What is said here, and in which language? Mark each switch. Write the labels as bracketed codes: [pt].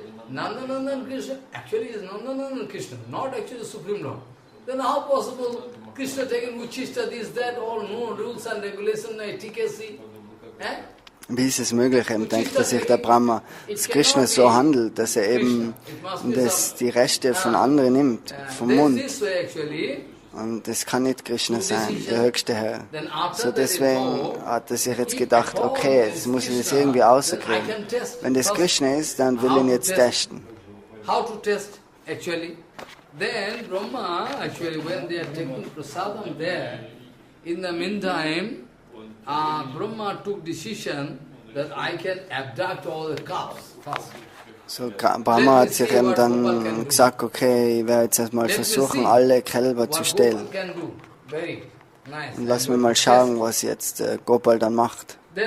[en] Nandanandan Krishna actually is Nandanandan Krishna, not actually the Supreme Lord. Then how possible Krishna taken Uchishta, this, that, all no rules and regulations, efficacy? [de] Wie ist es möglich, eben denkt er sich der Brahma, dass Krishna so handelt, dass er eben die Rechte von anderen nimmt, vom Mund. Und das kann nicht Krishna sein, der höchste Herr. So deswegen hat er sich jetzt gedacht, okay, jetzt muss ich das irgendwie außerkriegen. Wenn das Krishna ist, dann will ich ihn jetzt testen. [en] How to test, actually? Then Brahma, actually, when they are taking prasadam there, in the meantime, Brahma took decision that I can abduct all the calves first. [de] So, Brahma hat sich eben dann gesagt, okay, ich werde jetzt erstmal versuchen, alle Kälber zu stehlen. Und lass mir mal schauen, was jetzt Gopal dann macht.